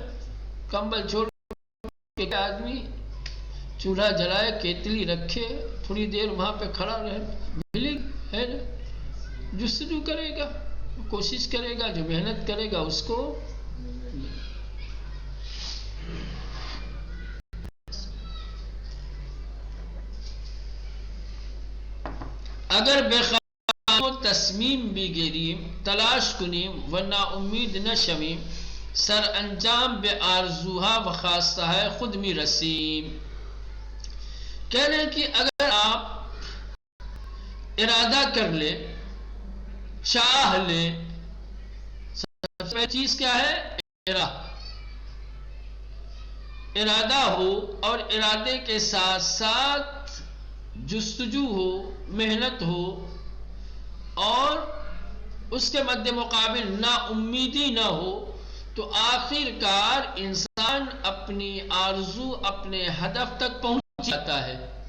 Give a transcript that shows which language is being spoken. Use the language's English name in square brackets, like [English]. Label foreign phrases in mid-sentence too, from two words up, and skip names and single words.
[Urdu] کمبل چھوڑ کے آدمی چولہا جلائے، کیتلی رکھے، تھوڑی دیر وہاں پہ کھڑا رہے، ملے ہے نا. جستجو کرے گا، کوشش کرے گا، جو محنت کرے گا اس کو. [Persian] اگر بخواهیم تصمیم بگیریم، تلاش کنیم و ناامید نشویم، سر انجام به آرزوها و خواسته های خود می رسیم. [Urdu] کہہ رہے ہیں کہ اگر آپ ارادہ کر لیں، چاہ لیں، سب سے چیز کیا ہے؟ ارادہ ہو، اور ارادے کے ساتھ ساتھ جستجو ہو، محنت ہو، اور اس کے مد مقابل نا امیدی نہ ہو، تو آخر کار انسان اپنی آرزو، اپنے ہدف تک پہنچ جاتا ہے.